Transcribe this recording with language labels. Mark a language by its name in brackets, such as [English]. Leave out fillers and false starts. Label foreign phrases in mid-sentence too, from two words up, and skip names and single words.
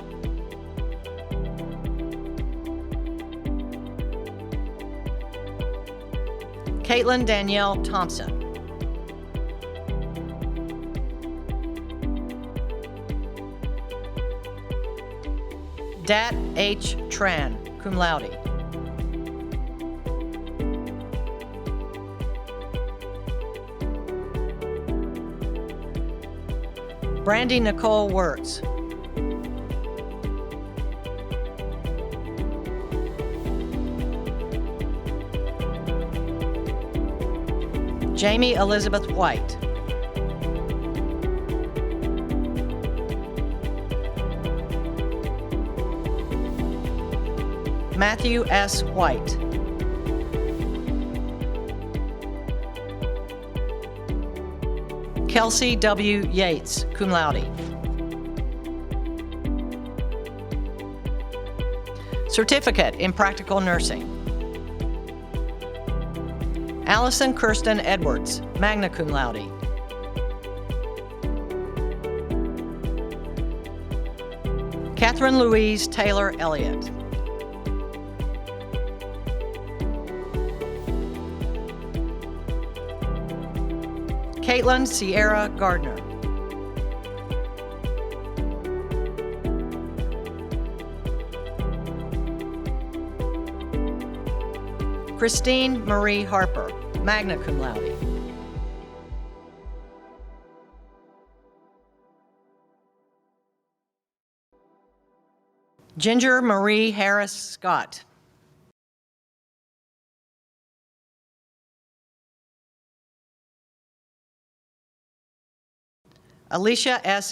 [English] Caitlin Danielle Thompson. Dat H. Tran, [Latin] cum laude. [English] Brandy Nicole Wirtz. Jamie Elizabeth White. Matthew S. White. Kelsey W. [Latin] Yates, cum laude. [English] Certificate in Practical Nursing. Allison Kirsten Edwards, [Latin] magna cum laude. [English] Catherine Louise Taylor Elliott. Caitlin Sierra Gardner. Christine Marie Harper, [Latin] magna cum laude. [English] Ginger Marie Harris Scott. Alicia S.